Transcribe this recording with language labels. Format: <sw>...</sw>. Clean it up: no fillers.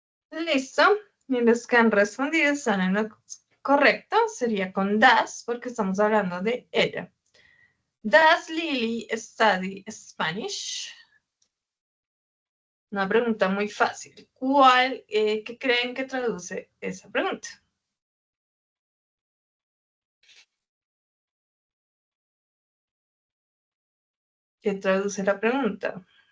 <es>Listo. Y los que han respondido están en lo correcto. Sería con das, porque estamos hablando de ella.</es> <en>Does Lily study Spanish?</en> <es>Una pregunta muy fácil. ¿Qué creen que traduce esa pregunta? ¿Qué traduce la pregunta?</es>